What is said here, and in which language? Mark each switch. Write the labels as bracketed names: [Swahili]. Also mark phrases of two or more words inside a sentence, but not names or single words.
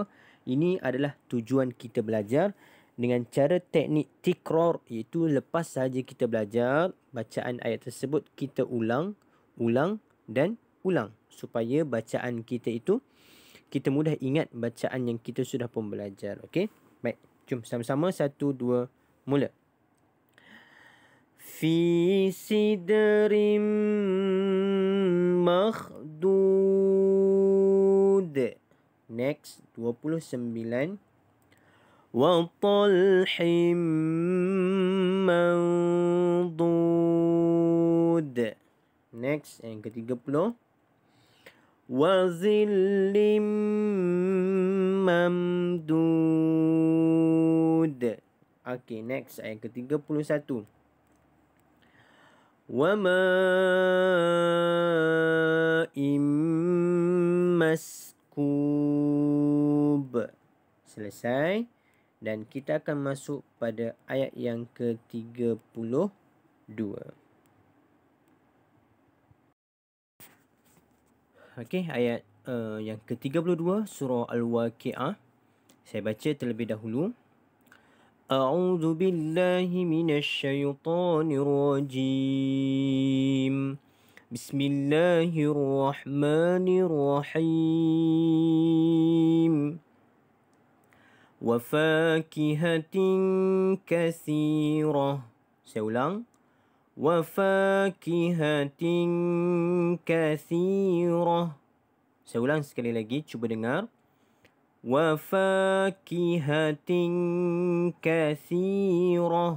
[Malay] Ini adalah tujuan kita belajar dengan cara teknik tikrar, iaitu lepas sahaja kita belajar bacaan ayat tersebut, kita ulang dan ulang supaya bacaan kita itu kita mudah ingat bacaan yang kita sudah pun belajar. Okey? Baik, jom sama-sama 1, 2, mula. [Arabic] في سدر مخضود. Next, 29. وطلح منضود. [Malay] Next, yang ke-30. [Arabic] وظل ممدود. [Malay] Okay, next, ayat ke-31. [Arabic] وماء مسكوب. [Malay] Selesai. Dan kita akan masuk pada ayat yang ke-32. Okey, ayat yang ke-32 surah Al-Waqi'ah. Saya baca terlebih dahulu. [Arabic] أعوذ بالله من الشيطان الرجيم. بسم الله الرحمن الرحيم. وفاكهة كثيرة. [Malay] Saya ulang. [Arabic] وفاكهة كثيرة. [Malay] Saya ulang sekali lagi, cuba dengar. [Arabic] وفاكهة كثيرة.